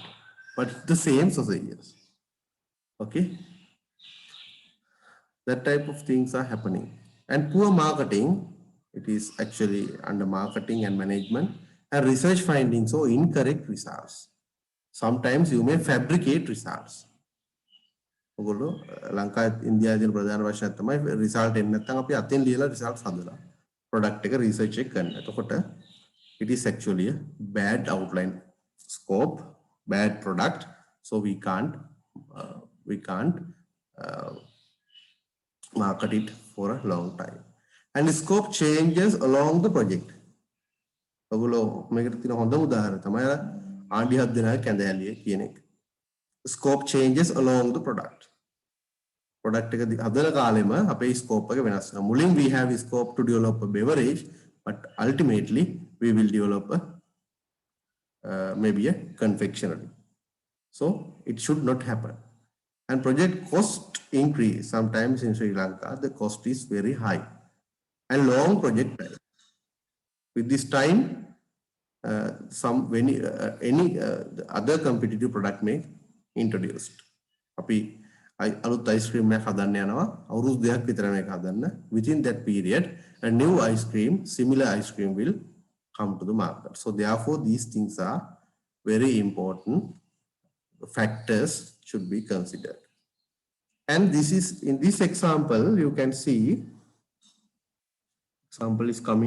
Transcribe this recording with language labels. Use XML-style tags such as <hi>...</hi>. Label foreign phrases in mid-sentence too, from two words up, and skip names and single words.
<en>But the same sausages. Okay? That type of things are happening. And poor marketing, it is actually under marketing and management, and research findings or incorrect results. Sometimes you may fabricate results.</en> <si>ඔගොල්ලෝ ලංකාවේ ඉන්දියාවේ තියෙන ප්‍රධාන ප්‍රශ්නයක් තමයි රිසල්ට් එන්නේ නැත්නම් අපි අතෙන් ලියලා රිසල්ට්ස් හදලා ප්‍රොඩක්ට් එක රිසර්ච් එක කරන්න.</si> <en>එතකොට it is actually a bad outline scope, bad product, so we can't market it for a long time. And scope changes along the project.</en> <si>ඔගොල්ලෝ මේකට තියෙන හොඳම උදාහරණය තමයි ආණ්ඩි හත් දෙනාගේ කැඳැල්ලිය කියන එක.</si> <en>Scope changes along the product.</en> <si>Product එක හදන කාලෙම අපේ scope එක වෙනස් වෙනවා.</si> <en>මුලින් we have scope to develop a beverage, but ultimately we will develop maybe a confectionery. So it should not happen. And project cost increase. Sometimes in Sri Lanka, the cost is very high. And long project time. With this time, any other competitive product may introduced.</en> <si>අපි අලුත්</si> <en>ice cream</en> <si>එකක් හදන්න යනවා අවුරුදු දෙකක් විතර මේක හදන්න.</si> <en>Within that period, a new ice cream, similar ice cream will come to the market. So therefore, these things are very important factors should be considered. And this is in this example, you can see example is coming.</en>